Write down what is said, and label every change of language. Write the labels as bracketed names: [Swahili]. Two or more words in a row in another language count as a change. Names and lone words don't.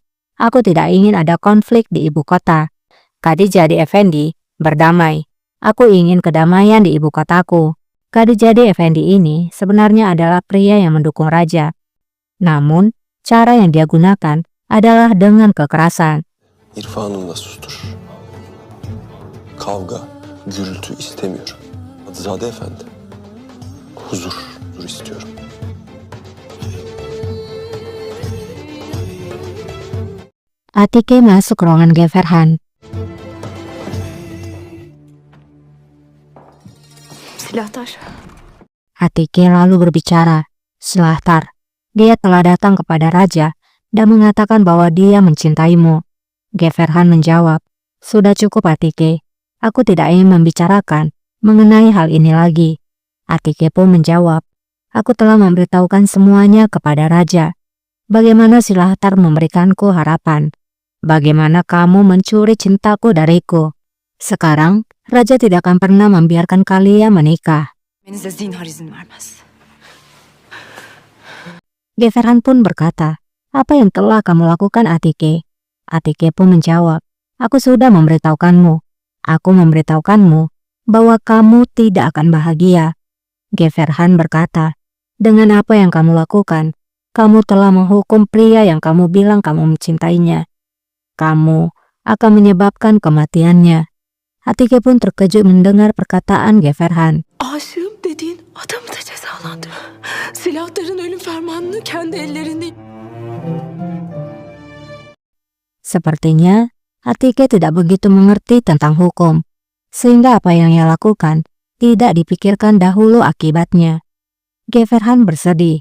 [Indonesian] Aku tidak ingin ada konflik di ibu kota. Kadi Jadi Effendi, berdamai. Aku ingin kedamaian di ibu kotaku. Kadi Jadi Effendi ini sebenarnya adalah pria yang mendukung raja. Namun, cara yang dia gunakan adalah dengan kekerasan. [Turkish] İrfanınla sustur. Kavga, gürültü istemiyorum. Adızadə Efendi, huzur istiyorum. [Indonesian] Atike masuk ruangan Geferhan. Silahtar. Atike lalu berbicara, Silahtar. Dia telah datang kepada raja dan mengatakan bahwa dia mencintaimu. Geferhan menjawab, sudah cukup Atike. Aku tidak ingin membicarakan mengenai hal ini lagi. Atike pun menjawab, aku telah memberitahukan semuanya kepada raja. Bagaimana Silahtar memberikanku harapan? Bagaimana kamu mencuri cintaku dariku? Sekarang, raja tidak akan pernah membiarkan kalian menikah. [Turkish] Benize zinhar izin vermez. [Indonesian] Geferhan pun berkata, apa yang telah kamu lakukan Atike? Atike pun menjawab, aku sudah memberitahukanmu. Aku memberitahukanmu bahwa kamu tidak akan bahagia. Geferhan berkata, dengan apa yang kamu lakukan, kamu telah menghukum pria yang kamu bilang kamu mencintainya. Kamu akan menyebabkan kematiannya. Atike pun terkejut mendengar perkataan Geverhan. [Turkish] Aşığım dediğin adamı da cezalandır. Silahların ölüm fermanını kendi ellerinde... [Indonesian] Sepertinya Atike tidak begitu mengerti tentang hukum, sehingga apa yang ia lakukan tidak dipikirkan dahulu akibatnya. Geverhan bersedih.